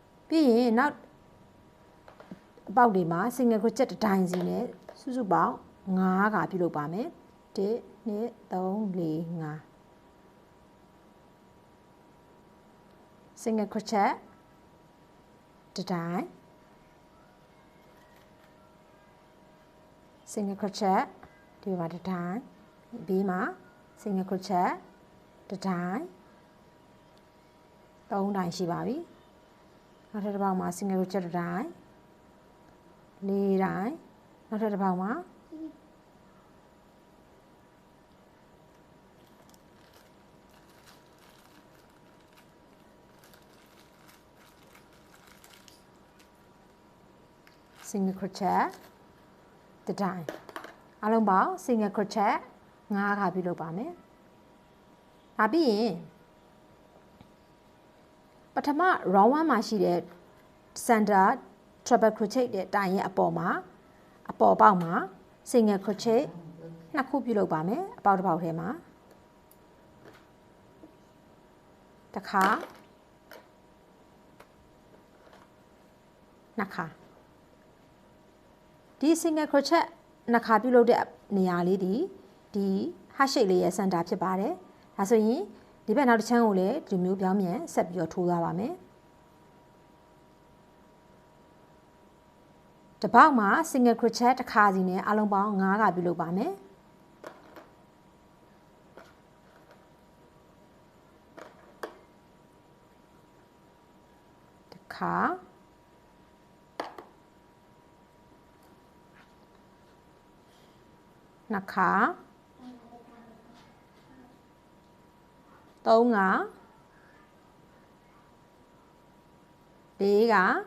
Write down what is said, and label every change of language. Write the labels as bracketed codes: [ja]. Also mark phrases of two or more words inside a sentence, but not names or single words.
[my] ပြီးရင်နောက်အပေါက်တွေမှာ [en] single crochet [my] တစ်တိုင်းစီနဲ့စုစုပေါင်း9ခါပြုလုပ်ပါမယ်1 2 3 4 5 [en] single crochet [my] တစ်တိုင်း [en] single crochet [my] ဒီမှာတစ်တိုင်းဘေးမှာ [en] single crochet [my] တစ်တိုင်း 3တိုင်းရှိပါပြီနောက်ထပ်တစ်ပေါက်မှာ [en] single crochet [my] တစ်တိုင်း4တိုင်းနောက်ထပ်တစ်ပေါက်မှာ [en] single crochet [my] တစ်တိုင်းအလုံးပေါင်း [en] single crochet [my] 9 ခါပြုလုပ်ပါမယ်ဒါပြီးရင် ပထမ round 1မှာရှိတဲ့ [en] center treble crochet [my] တဲ့တိုင်ရဲ့အပေါ်ပေါက်မှာ [en] single crochet [my] 2 ခုပြုလုပ်ပါမယ်အပေါက်တစ်ပေါက်ထဲမှာတစ်ခါ နှစ်ခါဒီ [en] single crochet [my] နှစ်ခါပြုလုပ်တဲ့နေရာလေးဒီ [en] heart shape [my] လေးရဲ့ center ဖြစ်ပါတယ်ဒါဆိုရင်ဒီဘက်နောက်တစ်ချမ်းကိုလည်းဒီမျိုးပြောင်းပြန်ဆက်ပြီးတော့ထိုးသွားပါမယ် တစ်ပေါက်မှာ [en] single crochet [my] တစ်ခါစီနဲ့အလုံးပေါင်း9ခါပြုလုပ်ပါမယ် တစ်ခါနှစ်ခါ3ခါ4ခါ